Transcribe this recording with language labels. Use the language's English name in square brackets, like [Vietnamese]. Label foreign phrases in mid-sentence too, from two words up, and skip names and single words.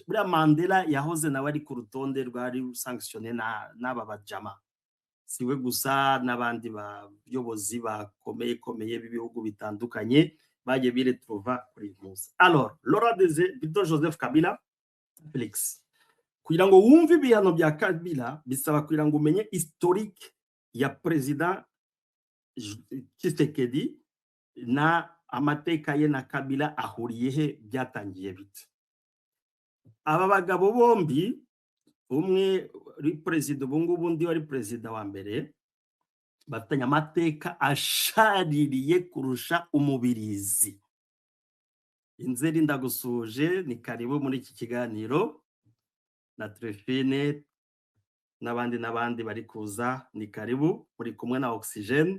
[Kinyarwanda] Buriya Mandela yahoze nawe ari ku rutonde rwari sanctionné n'aba bajama, siwe gusa n'abandi bayobozi bakomeye b'ibihugu bitandukanye bagiye biretrouva kuri munsi. Alors Laurent Desire Joseph Kabila Felix, kugira ngo wumve ibihano bya Kabila bisaba kugira ngo umenye historique ya president Tshisekedi na amateka ye na Kabila ahuriye he, byatangiye bite. Aba bagabo bombi, umwe ari president ubungubu, undi wari president wa mbere, batanya amateka ashaririye kurusha umubirizi. Inzeri ndagusuje, ni karibu muri iki kiganiro na Trefine n'abandi bari kuza, ni karibu muri kumwe na Oxygene.